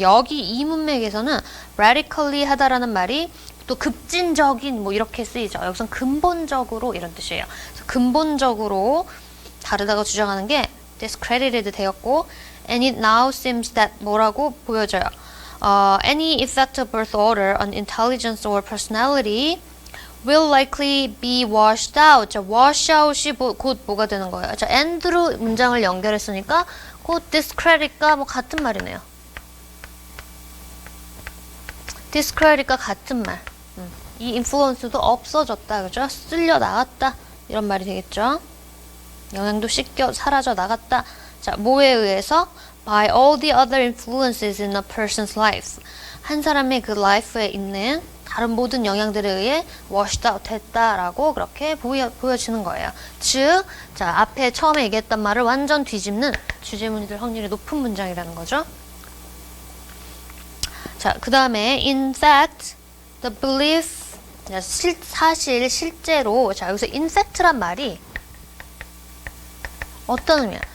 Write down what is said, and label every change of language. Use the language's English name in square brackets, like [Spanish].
[Korean] 여기 이 문맥에서는 radically 하다라는 말이 또 급진적인 뭐 이렇게 쓰이죠. 여기선 근본적으로 이런 뜻이에요. 그래서 근본적으로 다르다고 주장하는 게 discredited 되었고 [English] and it now seems that [Korean] 뭐라고 보여져요. [English] Any effect of birth order on intelligence or personality will likely be washed out. [Korean] 자, wash out이 곧 뭐가 되는 거예요? 자, and로 문장을 연결했으니까 곧 discredit과 뭐 같은 말이네요. discredit과 같은 말. 이 influence도 없어졌다. 그죠? 쓸려 나갔다. 이런 말이 되겠죠? 영향도 씻겨 사라져 나갔다. 자, 뭐에 의해서? [English] By all the other influences in a person's life. [Korean] 한 사람의 그 life에 있는 다른 모든 영향들에 의해 washed out 됐다라고 그렇게 보여지는 거예요. 즉, 자, 앞에 처음에 얘기했던 말을 완전 뒤집는 주제문이 될 확률이 높은 문장이라는 거죠. 자, 그 다음에 in fact, the belief 사실, 실제로 자, 여기서 in fact란 말이 어떤 의미야?